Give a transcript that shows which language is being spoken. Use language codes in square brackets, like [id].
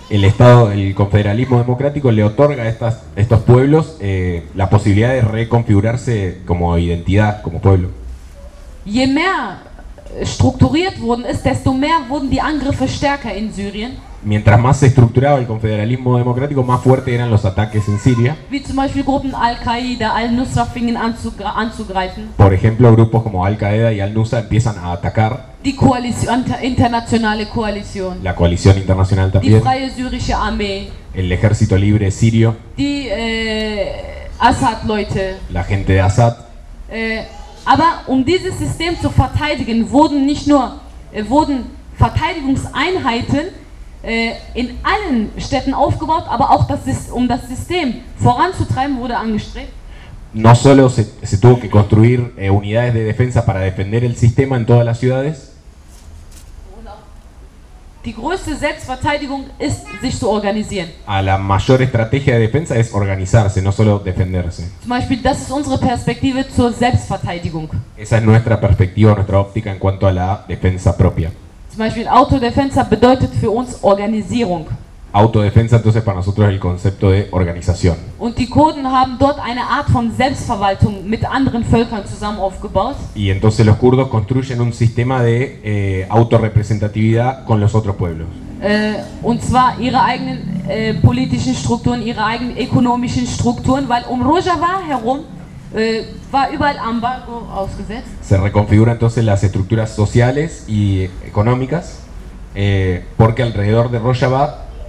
[es] El Estado, el confederalismo democrático le otorga a estos pueblos la posibilidad de reconfigurarse como identidad, como pueblo. [de] Je mehr strukturiert worden ist, desto mehr wurden die Angriffe stärker in Syrien. [es] Mientras más estructurado el confederalismo democrático, más fuerte eran los ataques en Siria. [de] Wie zum Beispiel Gruppen Al-Qaida, Al-Nusra fingen anzugreifen. [es] Por ejemplo, grupos como Al-Qaeda y Al-Nusra empiezan a atacar. [de] Die Koalition, internationale Koalition. [es] La coalición internacional también. [de] Die Freie Syrische Armee. [es] El ejército libre sirio. [de] Die Assad-Leute. [es] La gente de Assad. [de] Aber um dieses System zu verteidigen, wurden nicht nur wurden Verteidigungseinheiten in allen Städten aufgebaut, aber auch um das System voranzutreiben, wurde angestrebt. [es] No solo se tuvo que construir unidades de defensa para defender el sistema en todas las ciudades. [de] Die größte Selbstverteidigung ist, sich zu organisieren. [es] A la mayor estrategia de defensa es organizarse, no solo defenderse. [de] Zum Beispiel, das ist unsere Perspektive zur Selbstverteidigung. [es] Esa es nuestra perspectiva, nuestra óptica en cuanto a la defensa propia. [de] Zum Beispiel Autodefensa bedeutet für uns Organisierung. [es] Autodefensa entonces para nosotros el concepto de organización. [de] Und die Kurden haben dort eine Art von Selbstverwaltung mit anderen Völkern zusammen aufgebaut. [es] Y entonces los kurdos construyen un sistema de autorrepresentatividad con los otros pueblos. [de] Und zwar ihre eigenen politischen Strukturen, ihre eigenen ökonomischen Strukturen, weil um Rojava herum war überall Embargo ausgesetzt. [es] Se reconfiguran entonces las estructuras sociales y económicas porque alrededor de Rojava.